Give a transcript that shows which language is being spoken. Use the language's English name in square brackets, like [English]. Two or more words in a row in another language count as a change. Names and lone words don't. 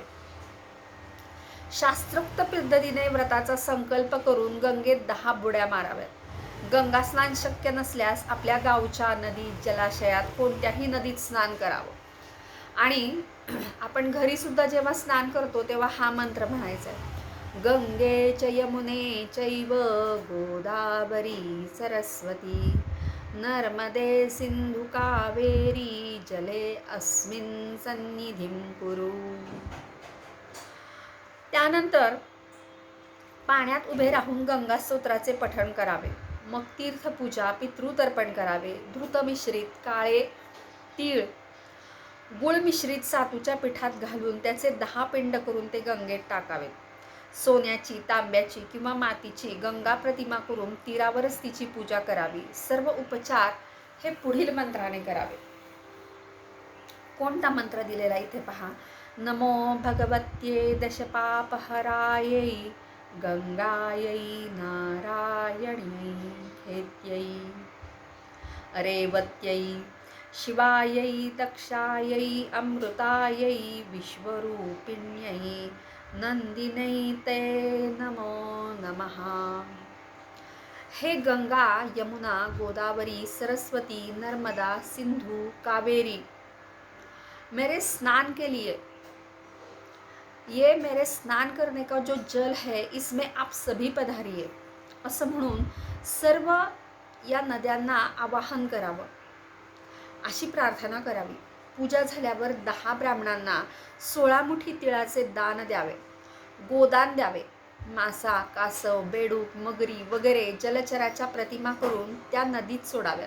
[Marathi] शास्त्रोक्त पद्धतीने व्रताचा संकल्प करून गंगेत 10 बुड्या माराव्यात. गंगा स्नान शक्य नसल्यास आपल्या गावच्या नदीत, जलाशयात, कोणत्याही नदीत स्नान करावं. आणि आपण घरी सुद्धा जेव्हा स्नान करतो तेव्हा हा मंत्र म्हणायचा आहे. [Sanskrit] गंगे च यमुने चैव गोदावरी सरस्वती नर्मदे सिंधु कावेरी जले अस्मिन् सन्निधिं कुरु. [Marathi] त्यानंतर पाण्यात उभे राहून गंगा स्तोत्राचे पठण करावे. मग तीर्थपूजा, पितृतर्पण करावे. धृत मिश्रित काळे तीळ गुळ मिश्रित सातूच्या पिठात घालून त्याचे 10 पिंड करून ते गंगेत टाकावेत. सोन्याची, तांब्याची किंवा मातीची गंगा प्रतिमा करून तीरावरच तिची पूजा करावी. सर्व उपचार हे पुढील मंत्राने करावे. कोणता मंत्र दिलेला इथे पहा. [Sanskrit] नमो भगवत्ये दशपापहरायै गंगायै नारायण्यै हेत्यै रेवत्यै शिवायै दक्षायै अमृतायै विश्वरूपिण्यै नंदिनै ते नमो नमः. [Marathi] हे गंगा, यमुना, गोदावरी, सरस्वती, नर्मदा, सिंधु, कावेरी, [Hindi] मेरे स्नान के लिए, ये मेरे स्नान करने का जो जल है इसमें आप सभी पधारिए [Marathi] असं म्हणून सर्व या नद्यांना आवाहन करावं, अशी प्रार्थना करावी. पूजा झाल्यावर 10 ब्राह्मणांना 16 मुठी तिळाचे दान द्यावे. गोदान द्यावे. मासा, कासव, बेडूक, मगरी वगैरे जलचराच्या प्रतिमा करून त्या नदीत सोडाव्यात.